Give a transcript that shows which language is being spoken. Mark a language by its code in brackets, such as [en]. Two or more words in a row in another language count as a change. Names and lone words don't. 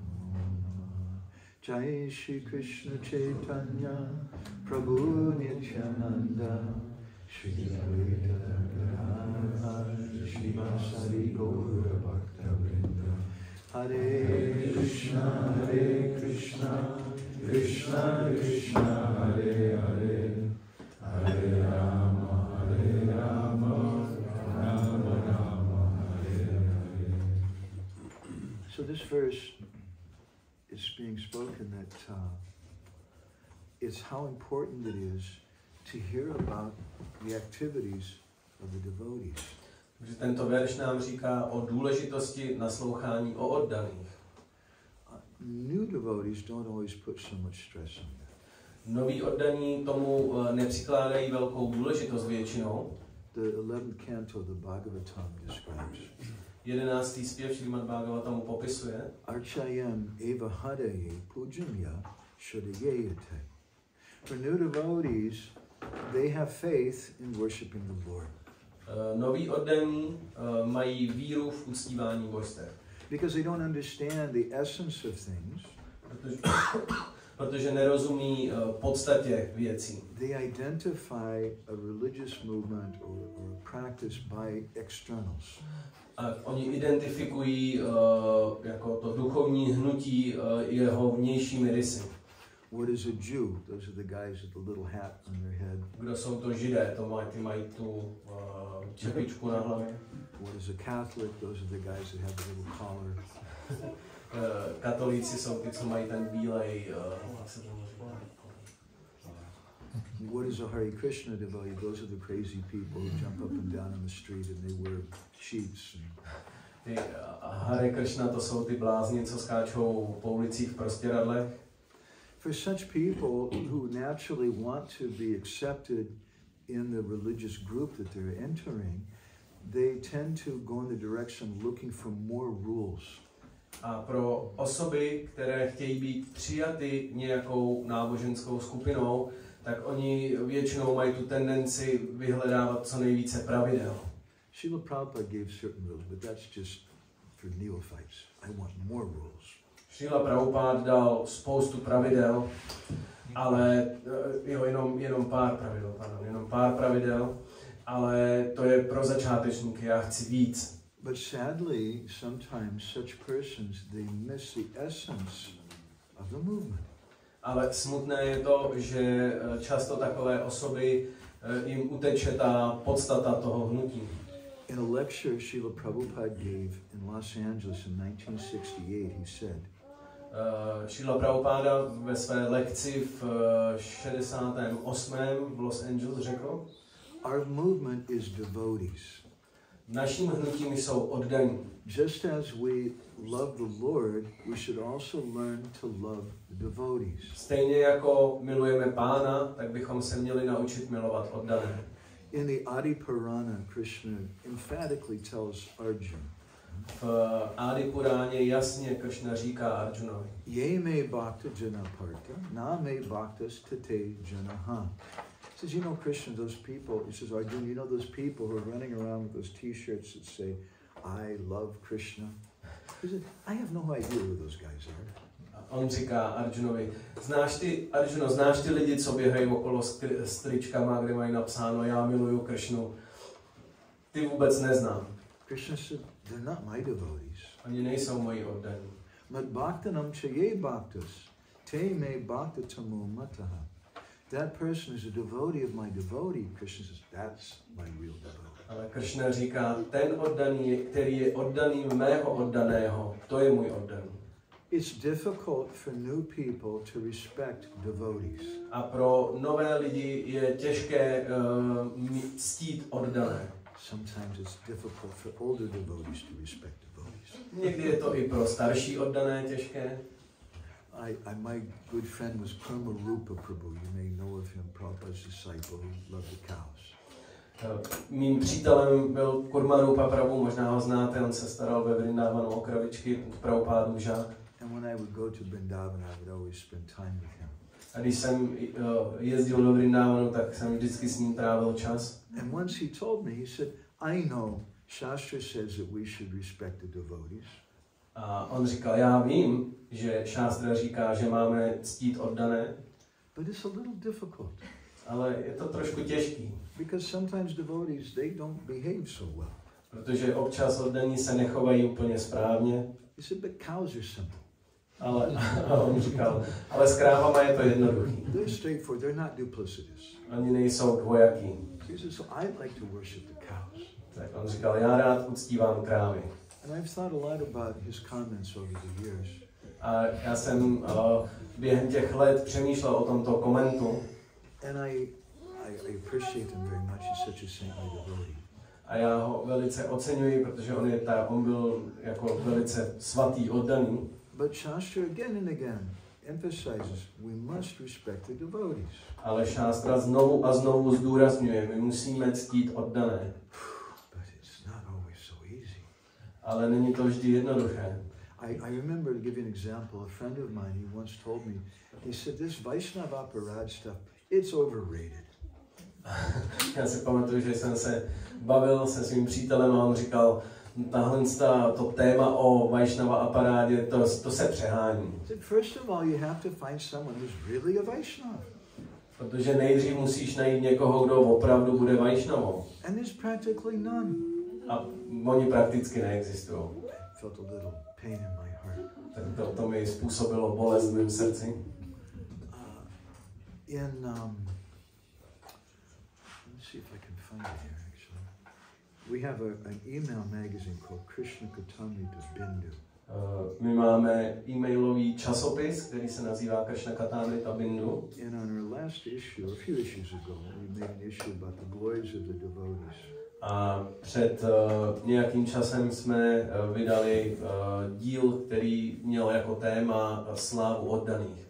[sa] Jai Shri Krishna Chaitanya Prabhu Nityananda Shri Advaita Gadadhar Srivasadi Gaura Bhaktavrinda Hare Krishna Krishna Krishna Hare Hare Hare Rama Hare Rama Rama Rama Hare Hare. [en] So this verse is being spoken that it's how important it is to hear about the activities of the devotees. [cs] Takže tento verš nám říká o důležitosti naslouchání o oddaných. [en] New devotees don't always put so much stress on that. [cs] Noví oddaní tomu nepřikládají velkou důležitost většinou. [en] The 11th canto of the Bhagavatam describes [cs] 11. zpěv Šrímad Bhagavatamu popisuje [sa] Archayam eva hadaye pujamya shadayate. [en] For new devotees, they have faith in worshiping the Lord. [cs] Noví oddaní mají víru v uctívání božstev. [en] Because they don't understand the essence of things. [cs] Protože nerozumí podstatě věcí. [en] They identify a religious movement or practice by externals. [cs] A oni identifikují jako to duchovní hnutí jeho vnějšími rysy. [en] What is a Jew? Those are the guys with the little hat on their head. [cs] Kdo jsou to Židé? Ty mají tu čepičku na hlavě. [en] What is a Catholic? Those are the guys that have the little collar. [cs] Katolíci jsou ty, co mají ten bílej. [en] What is a Hare Krishna devotee? Those are the crazy people who jump up and down in the street and they wear sheets. [cs] Hare Krishna, to jsou ty blázni, co skáčou po ulicích v prostěradlech. [en] For such people who naturally want to be accepted in the religious group that they're entering, they tend to go in the direction looking for more rules. [cs] A pro osoby, které chtějí být přijaty nějakou náboženskou skupinou, tak oni většinou mají tu tendenci vyhledávat co nejvíce pravidel. [en] Srila Prabhupada gave certain rules, but that's just for neophytes. I want more rules. [cs] Srila Prabhupada dal spoustu pravidel, ale jenom pár pravidel, ale to je pro začátečníky, já chci víc. [en] But sadly, sometimes such persons, they miss the essence of the movement. [cs] Ale smutné je to, že často takové osoby jim uteče ta podstata toho hnutí. [en] In a lecture Srila Prabhupada gave in Los Angeles in 1968, he said, [cs] Srila Prabhupada ve své lekci v 68. v Los Angeles řekl, [en] our movement is devotees. [cs] Naším hnutím jsou oddaní. [en] Just as we love the Lord, we should also learn to love the devotees. [cs] Stejně jako milujeme Pána, tak bychom se měli naučit milovat oddané. [en] In the Adi Purana, Krishna emphatically tells Arjuna, [cs] V Adi Puráně jasně Kršna říká Arjunovi. [sa] Ye me bhakta jana parta, na me bhaktas tate janaha. [en] He says, you know, Krishna, those people, he says, Arjuna, you know those people who are running around with those t-shirts that say, I love Krishna? He said, I have no idea who those guys are. [cs] On říká Arjunovi, znáš ty lidi, co běhají okolo s tričkama, kde mají napsáno, já miluju Kršnu. Ty vůbec neznám. [en] Krishna said, they're not my devotees. [cs] Oni nejsou moji oddaní. [sa] Mad bhaktanam chaye bhaktas, te me bhakta tamo mataha. [en] That person is a devotee of my devotee. Krishna says, that's my real devotee. [cs] Ale Kršna říká, ten oddaný, který je oddaný mého oddaného, to je můj oddaný. [en] It's difficult for new people to respect devotees. [cs] A pro nové lidi je těžké ctít oddané. [en] Sometimes it's difficult for older devotees to respect devotees. [cs] Někdy je to i pro starší oddané těžké. [en] My good friend was Rupa Prabhu. You may know of him, Prabhupada's disciple who loved the cows. [cs] Mým přítelem byl Rupa Prabhu, možná ho znáte, on se staral ve Vrindávanu o kravičky, Prabhupádu žák. [en] And when I would go to Vrindavan, I would always spend time with him. [cs] A když jsem jezdil do Vrindávanu, tak jsem vždycky s ním trávil čas. [en] And once he told me, he said, I know Shastra says that we should respect the devotees. [cs] A on říkal, já vím, že šástra říká, že máme ctít oddané. [en] But it's a little difficult. [cs] Ale je to trošku těžký. [en] Because sometimes devotees, they don't behave so well. [cs] Protože občas oddaní se nechovají úplně správně. [en] He said, but cows are simple. [cs] Ale on říkal, ale s krávama je to jednoduchý. [en] They're straightforward, they're not duplicitous. [cs] Oni nejsou dvojaký. [en] He said, so I like to worship the cows. [cs] Tak on říkal, já rád uctívám krávy. [en] And I've thought a lot about his comments over the years. [cs] A já jsem během těch let přemýšlel o tomto komentu. [en] And I appreciate him very much. He's such a saintly devotee. [cs] A já ho velice oceňuji, protože on byl jako velice svatý, oddaný. [en] But Shastra again and again emphasizes we must respect the devotees. [cs] Ale šástra znovu a znovu zdůrazňuje, my musíme ctít oddané. [en] But it's not always so easy. [cs] Ale není to vždy jednoduché. [en] I remember, to give you an example, a friend of mine, he once told me, he said, this [sa] Vaishnava aparad [en] stuff, it's overrated. [cs] Já si pamatuju, že jsem se bavil se svým přítelem a on říkal, to téma o [sa] Vaishnava aparádě, [cs] to se přehání. [en] First of all, you have to find someone who's really a Vaishnava. [cs] Protože nejdřív musíš najít někoho, kdo opravdu bude Vaishnavou. [en] And there's practically none. [cs] A oni prakticky neexistují. [en] Felt a little pain in my heart. [cs] Tak to mi způsobilo bolest v mém srdci. [en] Let's see if I can find it here, actually. We have an email magazine called Krishna Katamrita Bindu. [cs] My máme e-mailový časopis, který se nazývá Krishna Katamrita Bindu. [en] And on our last issue, a few issues ago, we made an issue about the glories of the devotees. [cs] A před nějakým časem jsme vydali díl, který měl jako téma slávu oddaných.